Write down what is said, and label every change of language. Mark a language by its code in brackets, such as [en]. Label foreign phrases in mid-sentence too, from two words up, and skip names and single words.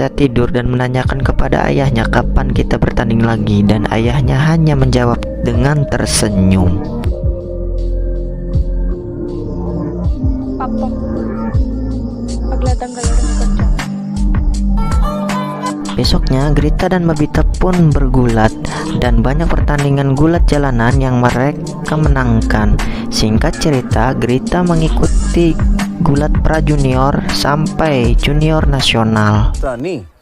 [id] tidur dan menanyakan kepada ayahnya kapan kita bertanding lagi, dan ayahnya hanya menjawab dengan tersenyum. [hi] पापा अगला दंगल करते हैं। [id] Besoknya Grita dan Babita pun bergulat dan banyak pertandingan gulat jalanan yang mereka menangkan. Singkat cerita, Grita mengikuti gulat pra junior sampai junior nasional. रानी